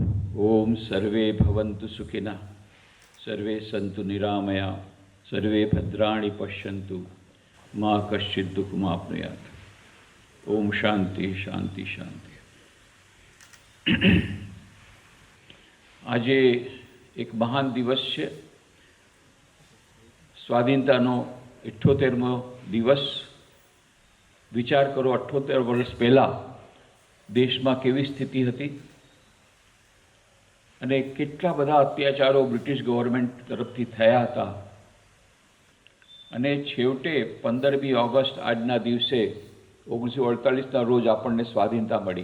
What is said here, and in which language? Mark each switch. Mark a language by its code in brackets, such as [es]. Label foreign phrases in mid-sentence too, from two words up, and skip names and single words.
[sa] ओम सर्वे भवन्तु सुखिनः, सर्वे सन्तु निरामया, सर्वे भद्राणि पश्यन्तु, मां कश्चित् दुःखमाप्नुयात्। ओम शांति शांति शांति। [gu] આજે એક મહાન દિવસ છે, સ્વાધીનતાનો 78મો દિવસ। વિચાર કરો, 78 વર્ષ પહેલાં દેશમાં કેવી સ્થિતિ હતી અને કેટલા બધા અત્યાચારો બ્રિટિશ ગવર્મેન્ટ તરફથી થયા હતા અને છેવટે 15મી ઓગસ્ટ આજના દિવસે 1948ના રોજ આપણને સ્વાધીનતા મળી।